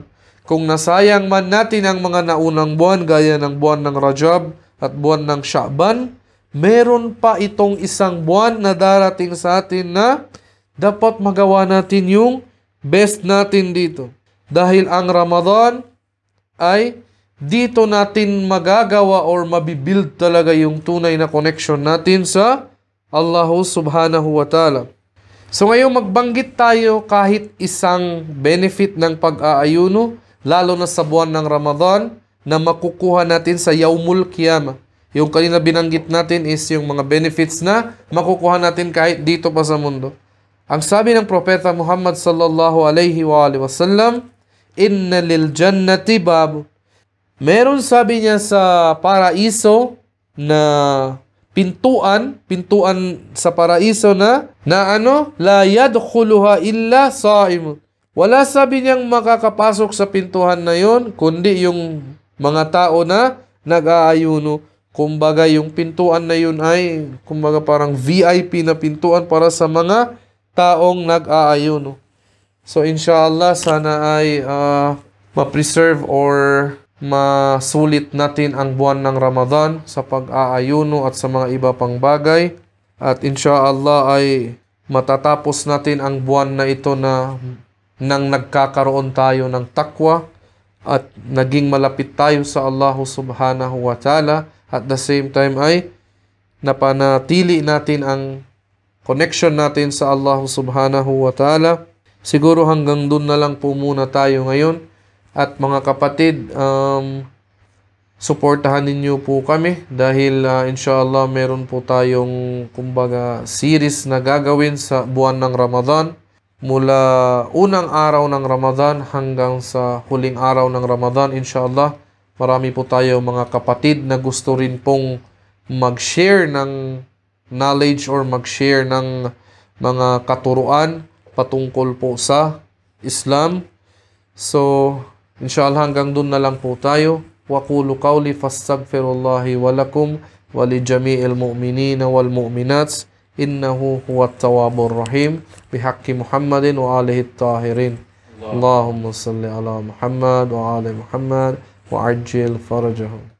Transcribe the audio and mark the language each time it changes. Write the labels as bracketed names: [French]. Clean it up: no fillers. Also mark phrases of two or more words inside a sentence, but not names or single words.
[Filipino] Kung nasayang man natin ang mga naunang buwan gaya ng buwan ng Rajab at buwan ng Sha'ban, meron pa itong isang buwan na darating sa atin na dapat magawa natin yung best natin dito. Dahil ang Ramadan ay dito natin magagawa or mabibuild talaga yung tunay na connection natin sa Allah [Arabic] سبحانه وتعالى. [Filipino] So ngayon magbanggit tayo kahit isang benefit ng pag-aayuno, lalo na sa buwan ng Ramadan, na makukuha natin sa [Arabic] يوم القيامة. [Filipino] Yung kanina binanggit natin is yung mga benefits na makukuha natin kahit dito pa sa mundo. Ang sabi ng Propeta Muhammad [Arabic] صلى الله عليه وآله وسلم, "إن للجنة باب." [Filipino] Meron sabi niya sa paraiso na pintuan sa paraiso na [Arabic] لا يدخلها إلا صائم. [Filipino] Wala sabi niyang makakapasok sa pintuan na yon kundi yung mga tao na nag-aayuno. Kumbaga yung pintuan na yun ay kumbaga parang VIP na pintuan para sa mga taong nag-aayuno. So inshallah sana ay ma-preserve or masulit natin ang buwan ng Ramadan sa pag-aayuno at sa mga iba pang bagay. At inshallah ay matatapos natin ang buwan na ito na nang nagkakaroon tayo ng takwa at naging malapit tayo sa Allah [Arabic] سبحانه وتعالى. [English] At the same time [Filipino] ay napanatili natin ang connection natin sa Allah [Arabic] سبحانه وتعالى. [Filipino] Siguro hanggang dun na lang po muna tayo ngayon. At mga kapatid, suportahan ninyo po kami dahil inshallah meron po tayong kumbaga series na gagawin sa buwan ng Ramadan. Mula unang araw ng Ramadan hanggang sa huling araw ng Ramadan, inshallah, marami po tayo mga kapatid na gusto rin pong mag-share ng knowledge or mag-share ng mga katuruan patungkol po sa Islam. So, inshallah hanggang dun na lang po tayo. [Arabic] وأقول قولي فأستغفر الله ولكم ولجميع المؤمنين والمؤمنات إنه هو التواب الرحيم بحق محمد وآله الطاهرين. اللهم صل على محمد وآل محمد وعجل فرجهم.